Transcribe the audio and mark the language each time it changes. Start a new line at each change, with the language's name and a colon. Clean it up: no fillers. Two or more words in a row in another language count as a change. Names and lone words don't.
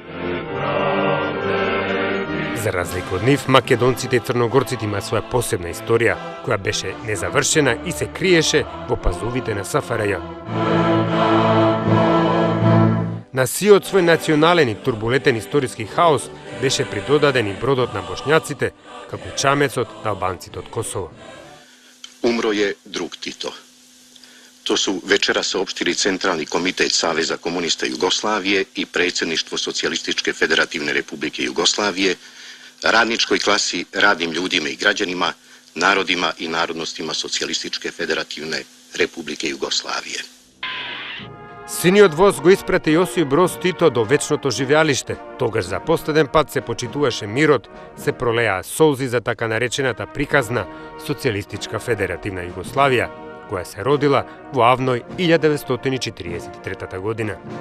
Macedonian: За разлика од нив, македонците и црногорците имаат своја посебна историја, која беше незавршена и се криеше во пазовите на СФРЈ. На сиот свој национален и турбулентен историски хаос беше придодаден и бродот на бошњаците, како и чамецот на албанците од Косово.
Serbian: Umro je drug Tito. To su večera saopštili Centralni komitet Saveza komunista Jugoslavije i predsjedništvo Socijalističke federativne republike Jugoslavije, radničkoj klasi, radnim ljudima i građanima, narodima i narodnostima Socijalističke federativne republike Jugoslavije.
Macedonian: Синиот воз го испрати Јосип Броз Тито до вечното живеалиште. Тогаш за последен пат се почитуваше мирот, се пролеа солзи за така наречената приказна Социјалистичка федеративна Југославија, која се родила во авној 1943 година.